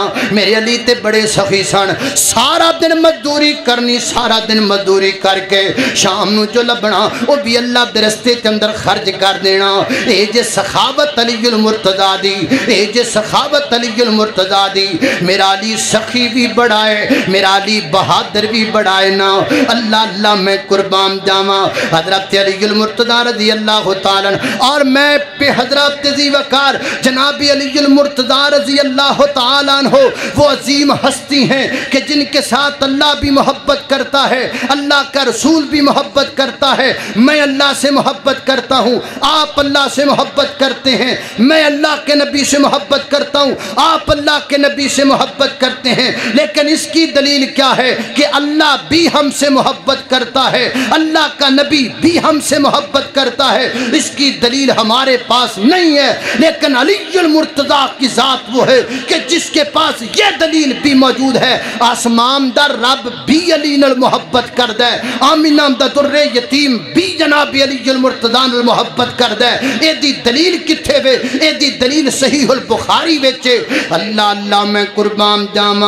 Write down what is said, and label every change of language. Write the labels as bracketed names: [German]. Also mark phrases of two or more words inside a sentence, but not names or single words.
[Punjabi] میرے علی تے بڑے سخی سن، سارا دن مزدوری کرنی، سارا دن مزدوری کرکے شام نوں جو لبھنا وہ بھی اللہ دے رستے کے اندر خرچ کر دینا. یہ جے سخاوت علی مرتضیٰ دی، یہ جے سخاوت علی مرتضیٰ دی. [Urdu] میرا علی سخی بھی بڑا ہے، میرا علی بہادر بھی بڑا ہے نا. [Punjabi] اللہ اللہ میں قربان جاواں. [Urdu] حضرت علی مرتضیٰ [Arabic] رضي الله تعالى [Urdu] اور میں پے حضرت ذی وقار جناب علی مرتضیٰ [Arabic] رضي الله تعالى [Urdu] ہو وہ عظیم ہستی ہیں کہ جن کے ساتھ اللہ بھی محبت کرتا ہے، اللہ کا رسول بھی محبت کرتا ہے. میں اللہ سے محبت کرتا ہوں، آپ اللہ سے محبت کرتے ہیں. میں اللہ کے نبی سے محبت کرتا ہوں، آپ اللہ کے نبی سے محبت کرتے ہیں. لیکن اس کی دلیل کیا ہے کہ اللہ بھی ہم سے محبت کرتا ہے، اللہ کا نبی بھی ہم سے محبت کرتا ہے. اس کی دلیل ہمارے پاس نہیں ہے، لیکن علی مرتضیٰ کی ذات وہ ہے کہ جس کے پاس یہ دلیل بھی موجود ہے. [Punjabi] آسمان دا رب بھی علی نال محبت کردا ہے، آمنہ دا درِ یتیم بھی جناب علی مرتضیٰ نال محبت کردا ہے. ایدی دلیل کتھے وے? ایدی دلیل صحیح البخاری وچ۔ اللہ اللہ میں قربان جاواں.